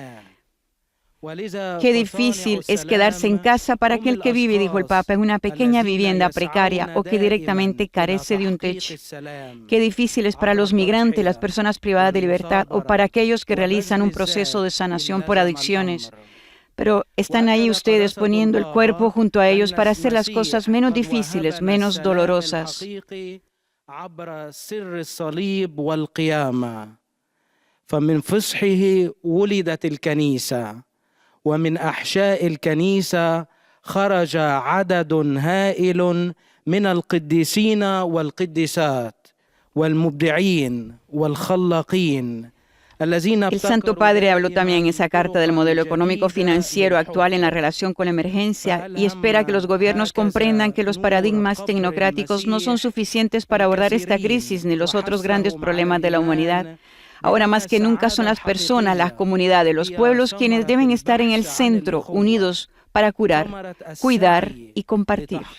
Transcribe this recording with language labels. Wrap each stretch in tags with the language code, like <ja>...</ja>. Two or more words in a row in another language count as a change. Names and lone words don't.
<es>Qué difícil es quedarse en casa para aquel que vive, dijo el Papa, en una pequeña vivienda precaria o que directamente carece de un techo. Qué difícil es para los migrantes, las personas privadas de libertad o para aquellos que realizan un proceso de sanación por adicciones. Pero están ahí ustedes poniendo el cuerpo junto a ellos para hacer las cosas menos difíciles, menos dolorosas.</es> <ar>ومن أحشاء الكنيسة خرج عدد هائل من القديسين والقديسات والمبدعين والخلاقين</ar> <es>El Santo Padre habló también en esa carta del modelo económico financiero actual en la relación con la emergencia y espera que los gobiernos comprendan que los paradigmas tecnocráticos no son suficientes para abordar esta crisis ni los otros grandes problemas de la humanidad. Ahora más que nunca son las personas, las comunidades, los pueblos quienes deben estar en el centro, unidos para curar, cuidar y compartir.</es>